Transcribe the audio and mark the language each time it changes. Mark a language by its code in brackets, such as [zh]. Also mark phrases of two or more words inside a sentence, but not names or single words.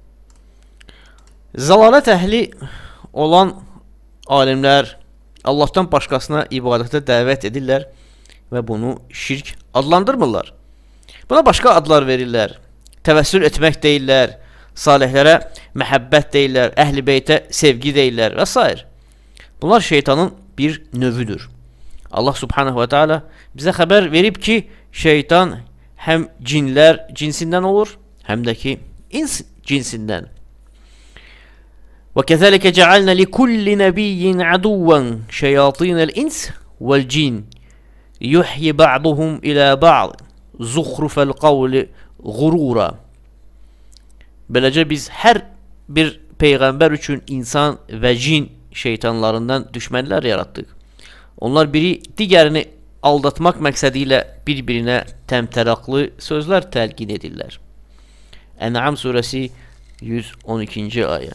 [az] Zəlalət əhli olan alimlər Allahdan başqasına ibadətə dəvət edirlər və bunu şirk adlandırmırlar. Buna başqa adlar verirlər. Təvəssül etmək deyirlər, salihlərə məhəbbət deyirlər, əhl-i beytə sevgi deyirlər və s. Bunlar şeytanın bir növüdür. Allah [ar] سبحانه وتعالى [az] bizə xəbər verib ki, şeytan həm cinlər cinsindən olur, həm də ki ins cinsindən. [ar] وَكَذَلِكَ جَعَلْنَا لِكُلِّ نَبِيٍّ عَدُوًّا شَيَاطِينَ الْإِنْسِ وَالْجِنِّ يُحْيِ بَعْضُهُمْ إِلَى بَعْضٍ زُخْرُفَ الْقَوْلِ غُرُورًا. [az] Beləcə biz hər bir peyğəmbər üçün insan və cin şeytanlarından düşmənlər yaratdıq. Onlar biri digərini aldatmaq məqsədi ilə bir-birinə təmtəraqlı sözlər təlqin edirlər. Ən'am surəsi 112-ci ayə.